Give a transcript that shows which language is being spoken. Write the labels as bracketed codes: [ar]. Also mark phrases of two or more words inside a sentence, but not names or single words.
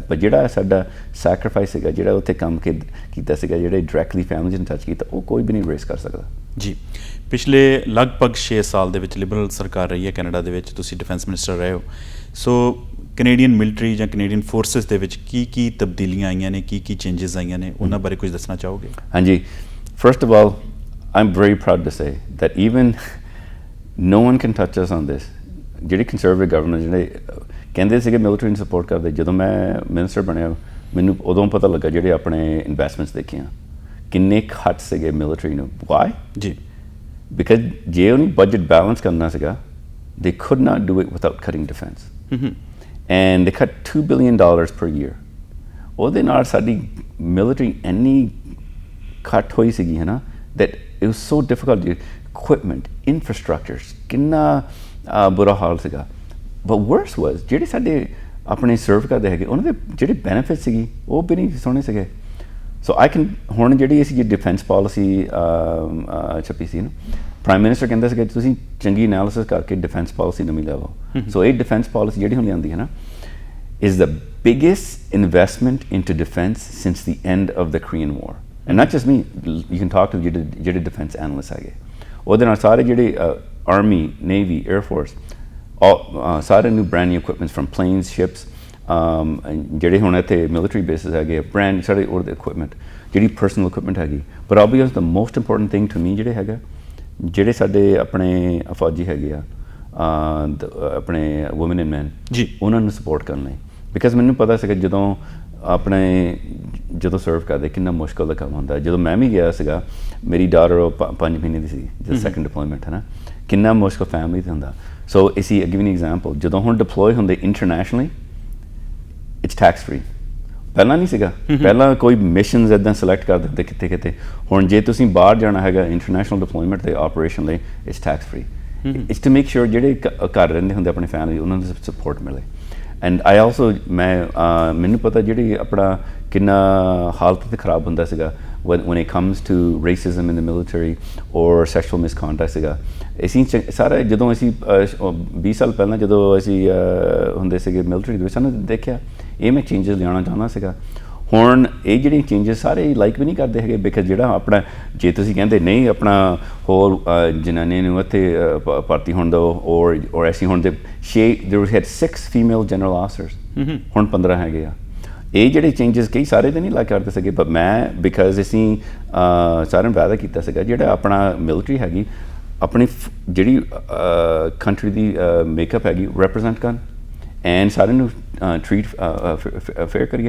[pa] ਪਰ ਜਿਹੜਾ ਸਾਡਾ ਸੈਕਰੀਫਾਈਸ ਸੀਗਾ, ਜਿਹੜਾ ਉੱਥੇ ਕੰਮ ਕੀਤਾ ਸੀਗਾ, ਜਿਹੜੇ [en] directly families [pa] ਨੂੰ ਟੱਚ ਕੀਤਾ, ਉਹ ਕੋਈ ਵੀ ਨਹੀਂ ਰੇਸ ਕਰ ਸਕਦਾ ਜੀ। ਪਿਛਲੇ ਲਗਭਗ 6 ਸਾਲ ਦੇ ਵਿੱਚ ਲਿਬਰਲ ਸਰਕਾਰ ਰਹੀ ਹੈ ਕੈਨੇਡਾ ਦੇ ਵਿੱਚ, ਤੁਸੀਂ [en] defense minister [pa] ਰਹੇ ਹੋ। [en] so Canadian military [pa] ਜਾਂ [en] Canadian forces [pa] ਦੇ ਵਿੱਚ ਕੀ ਤਬਦੀਲੀਆਂ ਆਈਆਂ ਨੇ, ਕੀ ਚੇਂਜਸ ਆਈਆਂ ਨੇ, ਉਹਨਾਂ ਬਾਰੇ ਕੁਝ ਦੱਸਣਾ ਚਾਹੋਗੇ? [en] ਹਾਂਜੀ, first of all I'm very proud to say that even no one can touch us on this. [pa] ਜਿਹੜੀ [en] conservative governor [pa] ਜਿਹੜੇ ਕਹਿੰਦੇ ਸੀਗੇ ਮਿਲਟਰੀ ਨੂੰ ਸਪੋਰਟ ਕਰਦੇ, ਜਦੋਂ ਮੈਂ ਮਿਨਿਸਟਰ ਬਣਿਆ ਮੈਨੂੰ ਉਦੋਂ ਪਤਾ ਲੱਗਾ ਜਿਹੜੇ ਆਪਣੇ ਇਨਵੈਸਟਮੈਂਟਸ ਦੇਖੀਆਂ ਕਿੰਨੇ ਘੱਟ ਸੀਗੇ ਮਿਲਟਰੀ ਨੂੰ। ਵਾਈ ਜੀ? ਬਿਕਾਜ਼ ਜੇ ਉਹਨੂੰ [en] budget balance [pa] ਕਰਨਾ ਸੀਗਾ, [en] they could not do it without cutting defense. And they cut $2 billion per year. [pa] ਉਹਦੇ ਨਾਲ ਸਾਡੀ ਮਿਲਟਰੀ ਇੰਨੀ ਘੱਟ ਹੋਈ ਸੀਗੀ ਹੈ ਨਾ, [en] that it was so difficult to equipment, infrastructures, [pa] ਕਿੰਨਾ ਬੁਰਾ ਹਾਲ ਸੀਗਾ। [en] But worse was [pa] ਜਿਹੜੇ ਸਾਡੇ ਆਪਣੇ ਸਰਵ ਕਰਦੇ ਹੈਗੇ ਉਹਨਾਂ ਦੇ ਜਿਹੜੇ ਬੈਨੀਫਿਟ ਸੀਗੀ ਉਹ ਵੀ ਨਹੀਂ ਸੋਹਣੇ ਸੀਗੇ। [en] so I can [pa] ਹੁਣ ਜਿਹੜੀ ਅਸੀਂ [en] defense policy [pa] ਛਪੀ ਸੀ ਨਾ, [en] prime minister [pa] ਕਹਿੰਦਾ ਸੀਗਾ ਤੁਸੀਂ ਚੰਗੀ ਐਨਾਲਿਸਿਸ ਕਰਕੇ [en] defense policy [pa] ਨਵੀਂ ਲਿਆਓ। ਸੋ ਇਹ [en] defense policy [pa] ਜਿਹੜੀ ਹੁਣ ਲਿਆਂਦੀ ਹੈ ਨਾ [en] is the biggest investment into defense since the end of the Korean War. And not just me, you can talk to ਜਿਹੜੇ defense analysts [pa] ਹੈਗੇ, ਉਹਦੇ ਨਾਲ ਸਾਰੇ ਜਿਹੜੇ [en] Army, Navy, Air Force, ਸਾਰੇ new brand new equipments from planes, ships, [pa] ਜਿਹੜੇ ਹੁਣ ਇੱਥੇ [en] military bases [pa] ਹੈਗੇ, brand ਸਾਰੇ ਉਹਦੇ equipment, ਜਿਹੜੀ [en] personal equipment [pa] ਹੈਗੀ। [en] But obviously the most important thing to me [pa] ਜਿਹੜੇ ਹੈਗਾ, ਜਿਹੜੇ ਸਾਡੇ ਆਪਣੇ ਫੌਜੀ ਹੈਗੇ ਆ ਆਪਣੇ [en] women and men [pa] ਜੀ, ਉਹਨਾਂ ਨੂੰ support ਕਰਨਾ। ਬਿਕਾਜ਼ ਮੈਨੂੰ ਪਤਾ ਸੀਗਾ ਜਦੋਂ ਸਰਵ ਕਰਦੇ ਕਿੰਨਾ ਮੁਸ਼ਕਿਲ ਦਾ ਕੰਮ ਹੁੰਦਾ। ਜਦੋਂ ਮੈਂ ਵੀ ਗਿਆ ਸੀਗਾ, ਮੇਰੀ ਡਾਟਰ 5 ਮਹੀਨੇ ਦੀ ਸੀ ਜਦੋਂ [en] second deployment [pa] ਹੈ ਨਾ, ਕਿੰਨਾ ਮੁਸ਼ਕਿਲ ਫੈਮਿਲੀ 'ਤੇ ਹੁੰਦਾ। ਸੋ ਅਸੀਂ [en] give an example, [pa] ਜਦੋਂ ਹੁਣ ਡਿਪਲੋਏ ਹੁੰਦੇ [en] internationally it's tax free. [pa] ਪਹਿਲਾਂ ਨਹੀਂ ਸੀਗਾ, ਪਹਿਲਾਂ ਕੋਈ ਮਿਸ਼ਨਸ ਇੱਦਾਂ ਸਿਲੈਕਟ ਕਰ ਦਿੰਦੇ ਕਿਤੇ ਕਿਤੇ। ਹੁਣ ਜੇ ਤੁਸੀਂ ਬਾਹਰ ਜਾਣਾ ਹੈਗਾ [en] international deployment [pa] ਦੇ ਆਪਰੇਸ਼ਨ ਲਈ, [en] it's tax free. it's to make sure [pa] ਜਿਹੜੇ ਘਰ ਰਹਿੰਦੇ ਹੁੰਦੇ ਆਪਣੀ ਫੈਮਿਲੀ ਉਹਨਾਂ ਨੂੰ ਸਪੋਰਟ ਮਿਲੇ। [en] and I also [pa] ਮੈਨੂੰ ਪਤਾ ਜਿਹੜੀ ਆਪਣਾ ਕਿੰਨਾ ਹਾਲਤ 'ਤੇ ਖਰਾਬ ਹੁੰਦਾ ਸੀਗਾ [en] when it comes to racism in the military or sexual misconduct ਸੀਗਾ। [pa] ਅਸੀਂ ਸਾਰਾ ਜਦੋਂ ਅਸੀਂ 20 ਸਾਲ ਪਹਿਲਾਂ ਜਦੋਂ ਅਸੀਂ ਹੁੰਦੇ ਸੀਗੇ ਮਿਲਟਰੀ ਦੇ ਵਿੱਚ, ਸਾਨੂੰ ਦੇਖਿਆ ਇਹ ਮੈਂ ਚੇਂਜਸ ਲਿਆਉਣਾ ਚਾਹੁੰਦਾ ਸੀਗਾ। ਹੁਣ ਇਹ ਜਿਹੜੇ ਚੇਂਜਸ ਸਾਰੇ ਲਾਈਕ ਵੀ ਨਹੀਂ ਕਰਦੇ ਹੈਗੇ, ਬਿਕਾਜ਼ ਜਿਹੜਾ ਆਪਣਾ ਜੇ ਤੁਸੀਂ ਕਹਿੰਦੇ ਨਹੀਂ ਆਪਣਾ ਹੋਰ ਜਨਾਨੀ ਨੂੰ ਇੱਥੇ ਭਰਤੀ ਹੋਣ ਦਿਓ ਔਰ ਅਸੀਂ ਹੁਣ [en] there had 6 female general officers, [pa] ਹੁਣ 15 ਹੈਗੇ ਆ। ਇਹ ਜਿਹੜੇ ਚੇਂਜਸ ਕਈ ਸਾਰੇ ਤਾਂ ਨਹੀਂ ਲਾਈਕ ਕਰਦੇ ਸੀਗੇ, ਪਰ ਮੈਂ ਬਿਕਾਜ਼ ਅਸੀਂ ਸਾਰਿਆਂ ਨੂੰ ਵਾਅਦਾ ਕੀਤਾ ਸੀਗਾ ਜਿਹੜਾ ਆਪਣਾ ਮਿਲਟਰੀ ਹੈਗੀ ਆਪਣੀ ਜਿਹੜੀ ਕੰਟਰੀ ਦੀ ਮੇਕਅਪ ਹੈਗੀ ਰਿਪਰੈਜ਼ੈਂਟ ਕਰਨ ਐਂਡ ਸਾਰਿਆਂ ਨੂੰ [en] treat fair [pa] ਕਰੀਏ।